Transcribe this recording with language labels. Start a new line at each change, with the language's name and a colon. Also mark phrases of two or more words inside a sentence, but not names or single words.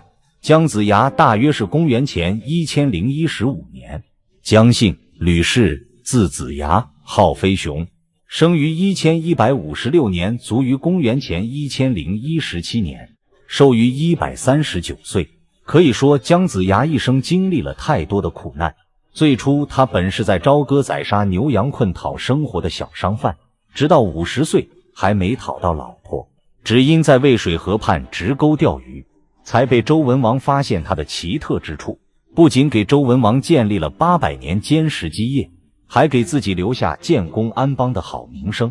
Chinese: 姜子牙大約是公元前1015年，姜姓，呂氏，字子牙，號飛熊，生於1156年，卒於公元前1017年，壽於139歲。可以說姜子牙一生經歷了太多的苦難。最初他本是在朝歌宰殺牛羊困討生活的小商販，直到50歲還沒討到老婆，只因在渭水河畔直鈎釣魚，才被周文王發現他的奇特之處，不僅給周文王建立了800年堅實基業，還給自己留下建功安邦的好名聲。